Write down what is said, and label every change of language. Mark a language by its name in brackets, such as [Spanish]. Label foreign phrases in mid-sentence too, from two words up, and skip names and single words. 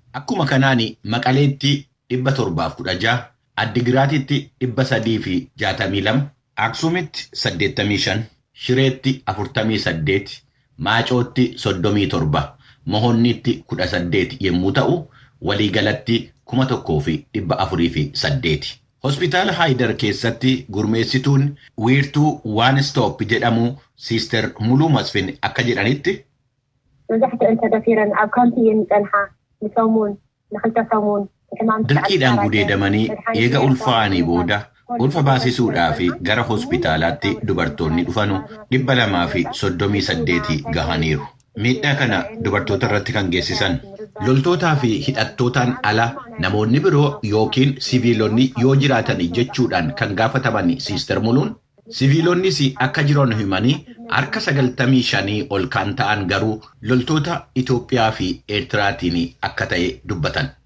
[Oromo] Akkuma kanaan Maqaleetti dhibba torbaaf kudha jaha, Addigiraatitti dhibba sadii fi jaatamii lama, Aksuumitti saddeettamii shan, Shireetti afurtamii saddeet, Maacootti soddomii torba, Mohonnitti kudha saddeet yommuu ta'u, waliigalatti kuma tokkoo fi dhibba afurii fi saddeeti. Hospitaala Haayidar keessatti gurmeessituun wiirtuu One Stop jedhamu Sister Muluu Masfin akka jedhanitti, [Tigrinya] መብዛሕትአን ተደፊረን ኣብ ካምፒ እየን ዝጸንሓ ንሰሙን ንኽልተ ሰሙን ሕማም [Oromo] Dirqiidhaan gudeedamanii eega ulfaa'anii booda ulfa baasisuudhaa fi gara hospitaalaatti dubartoonni dhufanu dhibba lamaa fi soddomii saddeeti gahaniiru. Miidhaa kana dubartoota irratti kan geessisan loltootaa fi hidhattootaan ala namoonni biroo yookiin siviilonni yoo jiraatan jechuudhaan kan gaafataman Sister Muluun, siviilonnis akka jiran himanii harka sagaltamii shanii ol kan ta'an garuu loltoota Itoophiyaa fi Eertiraatiin akka ta'e dubbatan.